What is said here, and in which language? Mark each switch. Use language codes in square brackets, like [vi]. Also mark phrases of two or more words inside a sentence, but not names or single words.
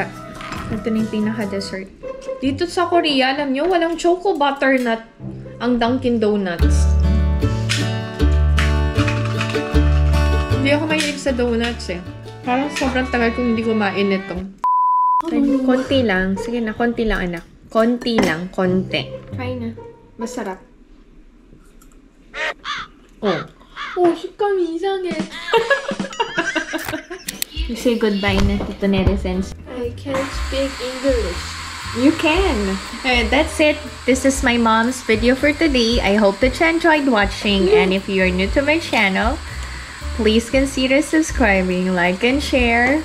[tl] Ito na yung pinaka-dessert. Dito sa Korea, alam nyo, walang choco butternut ang Dunkin' Donuts. Hindi ako mahilig sa donuts eh. Parang sobrang tagal kong hindi kumain nito. Konti lang. Sige na, konti lang anak. Konti lang, konti. Try na. Masarap. Oh. [ko] 오, 식감이 이상해. [en] You say goodbye na, Tito Netizens. I can't speak English. You can. That's it. This is my mom's video for today. I hope that you enjoyed watching. And if you're new to my channel, please consider subscribing, like, and share.